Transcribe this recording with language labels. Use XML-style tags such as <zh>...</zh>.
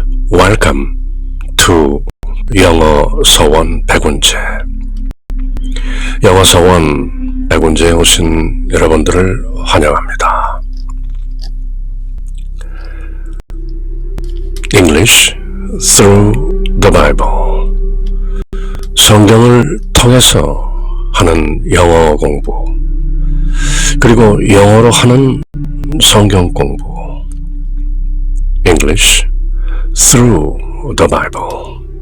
<en>Welcome to 영어 서원 100원제.</en> <ko>영어 서원 100원제에 오신 여러분들을 환영합니다.</ko> <en>English through the Bible.</en> <ko>성경을 통해서 하는 영어 공부, 그리고 영어로 하는 성경 공부.</ko> <en>English through the Bible.</en>